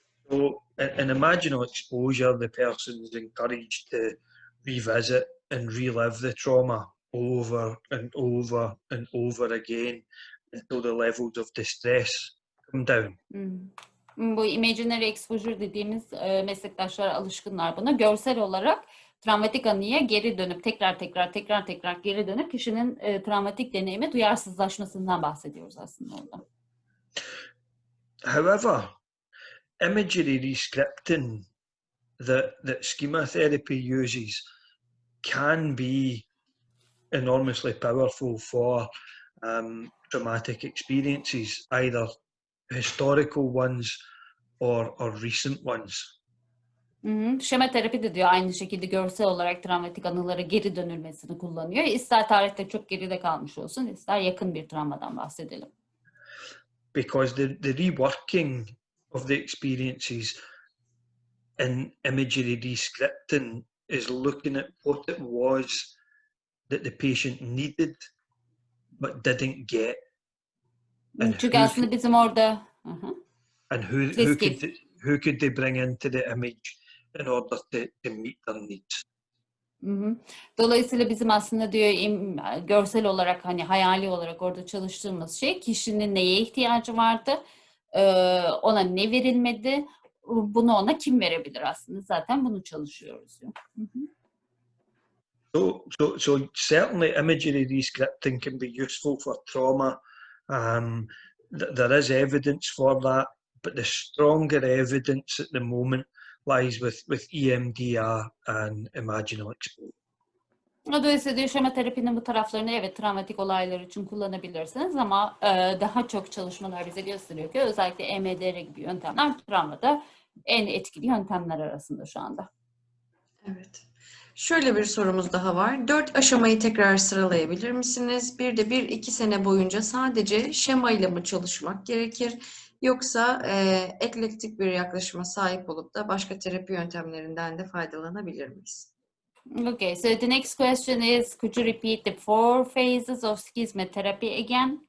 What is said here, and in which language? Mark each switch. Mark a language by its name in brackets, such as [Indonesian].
[English] So in imaginal exposure, the person is encouraged to revisit and relive the trauma over and over and over again until the levels of distress come down. [Turkish] Bu imaginary exposure dediğimiz meslektaşlar alışkınlar buna. Görsel olarak travmatik anıya geri dönüp tekrar geri dönüp kişinin travmatik deneyime duyarsızlaşmasından bahsediyoruz aslında orada. [English] However, imagery rescripting that schema therapy uses can be enormously powerful for traumatic experiences, either historical ones or recent ones. [Turkish] Şema terapi de diyor aynı şekilde görsel olarak travmatik anılara geri dönülmesini kullanıyor. İster tarihte çok geride kalmış olsun, ister yakın bir travmadan bahsedelim. [English] Because the reworking of the experiences in imagery rescripting is looking at what it was that the patient needed but didn't get. [Turkish] Çünkü aslında bizim orada [English] and who could they bring into the image in order to meet their needs. [Turkish] Dolayısıyla bizim aslında diyor görsel olarak, hani hayali olarak orada çalıştığımız şey kişinin neye ihtiyacı vardı, ona ne verilmedi, bunu ona kim verebilir, aslında zaten bunu çalışıyoruz diyor. [English] So certainly imagery rescripting can be useful for trauma. There is evidence for that, but the stronger evidence at the moment lies with EMDR and imaginal exposure. [Turkish] Dolayısıyla diyor, şema terapinin bu taraflarını evet travmatik olaylar için kullanabilirsiniz ama daha çok çalışmalar bize gösteriyor ki özellikle EMDR gibi yöntemler travmada en etkili yöntemler arasında şu anda. Evet. Şöyle bir sorumuz daha var. 4 aşamayı tekrar sıralayabilir misiniz? Bir de 1-2 sene boyunca sadece şemayla mı çalışmak gerekir? Yoksa eklektik bir yaklaşıma sahip olup da başka terapi yöntemlerinden de faydalanabilir miyiz? [English] Okay, so the next question is, could you repeat the 4 phases of Şema therapy again?